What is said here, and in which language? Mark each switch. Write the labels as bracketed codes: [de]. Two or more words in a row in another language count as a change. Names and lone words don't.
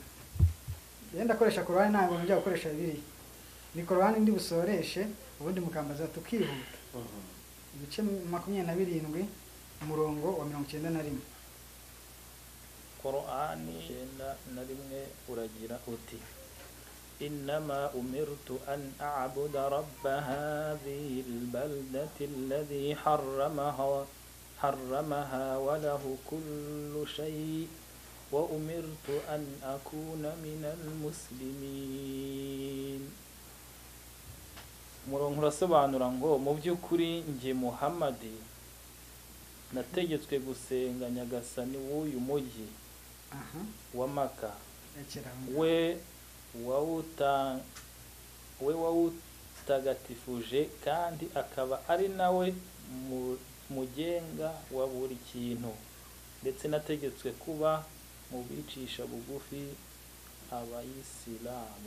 [rw] Yenda koresha Qur'ani ntabwo njya gukoresha Bibiliya. Ni Qur'ani ndi busoreshe ubundi mukambaza tukihuta. Ibice 27:91. Qur'ani 9:1 uragira uti [ar] إنما أمرت أن أعبد رب هذه البلدة الذي حرمها وله كل شيء وأمرت أن أكون من المسلمين. [rw] umurongo urasobanura ngo mu by'ukuri nge Muhammadi nategetswe gusenga Nyagasani w'uyu mujyi wa Maka we wawutagatifuje kandi akaba ari nawe mugenga wa buri kintu ndetse nategetswe kuba mu bicisha bugufi abayisilamu.